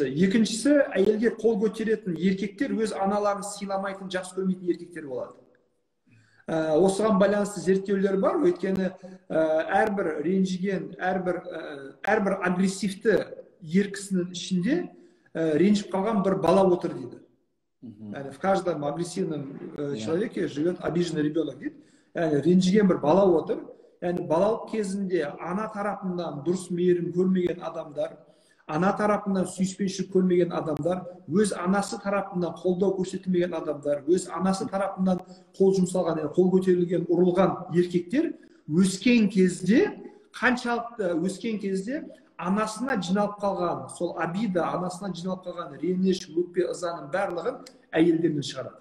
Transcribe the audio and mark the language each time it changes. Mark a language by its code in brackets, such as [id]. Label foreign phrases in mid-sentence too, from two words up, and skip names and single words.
[kk] Екіншісі, әйелге қол көтеретін еркектер өз аналарын сыйламайтын, жақсы көрмейтін еркектер болады. Осыған байланысты зерттеулер бар, өйткені әрбір ренжіген, әрбір агрессивті ер кісінің ішінде ренжіп қалған бір бала отыр дейді. [ru] В каждом агрессивном человеке живет обиженный ребенок дейді. [kk] Ренжіген бір бала отыр. Балалық кезінде ана тарапынан дұрыс мейірім көрмеген адамдар, ана тарапынан сүйіспеншілік көрмеген адамдар, өз анасы тарапынан қолдау көрсетілмеген адамдар, өз анасы тарапынан қол жұмсалған, қол көтерілген, ұрылған еркектер өскен кезде, қаншалықты өскен кезде анасына жиналып қалған, сол обида, анасына жиналып қалған реніш, өкпе, ызаның барлығын әйелдерден шығарады.